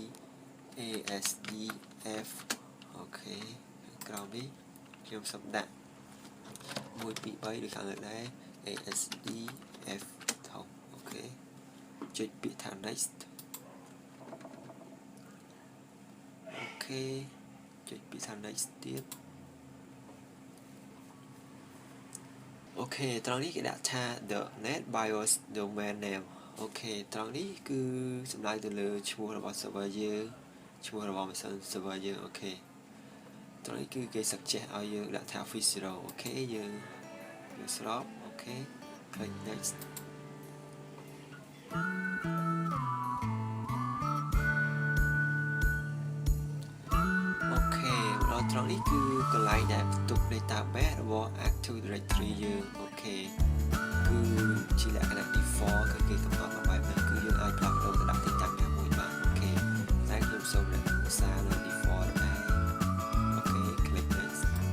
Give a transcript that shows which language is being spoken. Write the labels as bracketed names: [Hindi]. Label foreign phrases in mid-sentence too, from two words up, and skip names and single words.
[Khmer] ASDF អូខេក្រោមនេះខ្ញុំសូមដាក់123ដូចខាងលើដែរ ASDF ថោអូខេចុចពាក្យថា next អូខេចុចពាក្យថា next ទៀតអូខេត្រង់នេះគេដាក់ថា [English] the net BIOS domain name [Khmer] អូខេត្រង់នេះគឺសំដៅទៅលើឈ្មោះរបស់ server យើងឈ្មោះរបស់ [English] machine server [Khmer] យើងអូខេត្រង់នេះគឺគេ suggest ឲ្យយើងដាក់ថា office 0អូខេយើងស្របអូខេ [English] click next [Khmer] អូខេដល់ត្រង់នេះគឺកន្លែងដែលបន្ទុក database របស់ Active Directory យើងអូខេគឺជាលក្ខណៈ default គឺគេកំណត់មកបែបហ្នឹងគឺយើងអាចផ្លាស់ប្ដូរទៅដាក់ទីតាំងណាមួយបានអូខេតែខ្ញុំសូមរក្សានៅ default ដែរអូខេ [English] click next